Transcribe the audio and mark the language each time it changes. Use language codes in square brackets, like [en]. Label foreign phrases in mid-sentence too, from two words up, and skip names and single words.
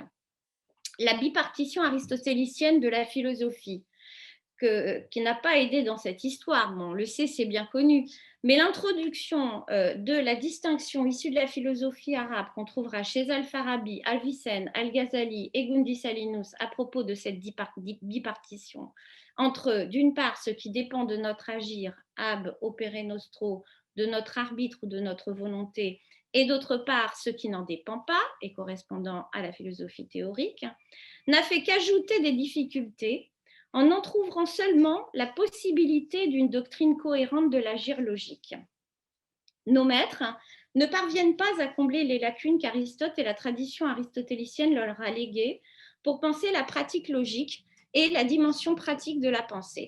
[fr] La bipartition aristotélicienne de la philosophie, qui n'a pas aidé dans cette histoire, bon, on le sait, c'est bien connu, mais l'introduction de la distinction issue de la philosophie arabe qu'on trouvera chez Al-Farabi, Al-Vicenne, Al-Ghazali et Gundi Salinus à propos de cette bipartition entre, d'une part, ce qui dépend de notre agir, [la] ab opere nostro, [fr] de notre arbitre ou de notre volonté, et d'autre part, ce qui n'en dépend pas, et correspondant à la philosophie théorique, n'a fait qu'ajouter des difficultés en entr'ouvrant seulement la possibilité d'une doctrine cohérente de l'agir logique. Nos maîtres ne parviennent pas à combler les lacunes qu'Aristote et la tradition aristotélicienne leur a léguées pour penser la pratique logique et la dimension pratique de la pensée.